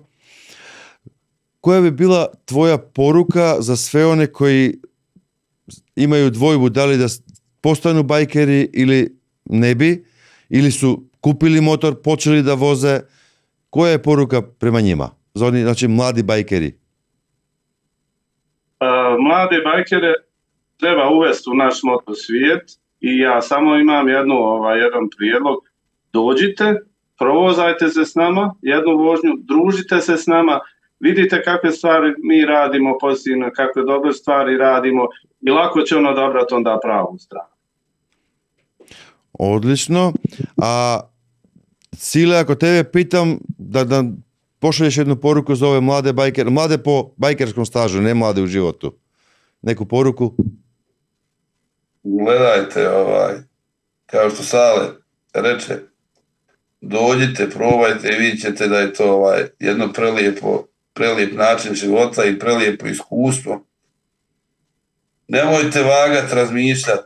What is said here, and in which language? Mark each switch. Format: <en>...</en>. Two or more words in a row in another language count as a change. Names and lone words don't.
<sr>Која би била твоја порука за све оне кои имају двојбу дали да постану бајкери или не би, или су купили мотор, почели да возе?</sr> <mk>Која е порука према нима? За они, значи, млади бајкери.</mk> <hr>Mlade bajkere treba uvesti u naš motosvijet i ja samo imam jedan prijedlog. Dođite, provozajte se s nama, jednu vožnju, družite se s nama, vidite kakve stvari mi radimo pozitivno, kakve dobre stvari radimo i lako će on odabrati onda pravu stranu.</hr> <sr>Одлично. А Силе, ако тебе питам да пошаljеш едну поруку за ове младе бајкери, младе по бајкерском стажу, не младе у животу. Неку поруку?</sr> <hr>Gledajte, kao što Sale reče, dođite, probajte i vidjet ćete da je to jedno prelijep način života i prelijepo iskustvo. Nemojte vagat, razmišljati.</hr>